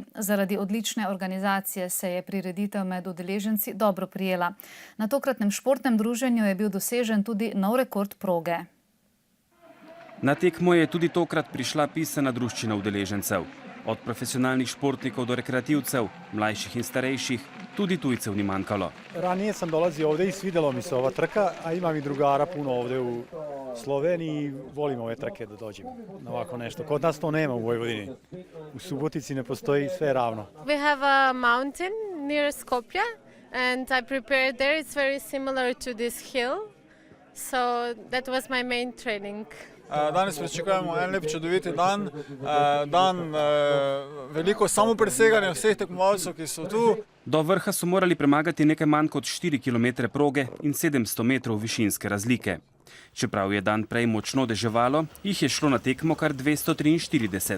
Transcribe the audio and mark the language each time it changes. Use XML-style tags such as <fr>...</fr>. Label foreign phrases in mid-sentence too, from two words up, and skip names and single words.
<sl>Zaradi odlične organizacije se je prireditev med udeleženci dobro prijela. Na tokratnem športnem druženju je bil dosežen tudi nov rekord proge. Na tekmo je tudi tokrat prišla pisana druščina udeležencev. Od profesionalnih športnikov do rekreativcev, mlajših in starejših, tudi tujcev ni manjkalo.</sl> <sr>Ranije sam dolazio ovdje i svidjelo mi se ova trka, a imam i drugara puno ovdje u Sloveniji i volim ove trke da dođem na ovako nešto. Kod nas to nema u Vojvodini. U Subotici ne postoji, sve ravno.</sr> <en>We have a mountain near Skopje and I prepared there. It's very similar to this hill. So that was my main training.</en> <sl>Danes pričakujemo en lep čudoviti dan, veliko samopreseganja vseh tekmovalcev, ki so tu. Do vrha so morali premagati nekaj manj kot 4 km proge in 700 metrov višinske razlike. Čeprav je dan prej močno deževalo, jih je šlo na tekmo kar 243.</sl>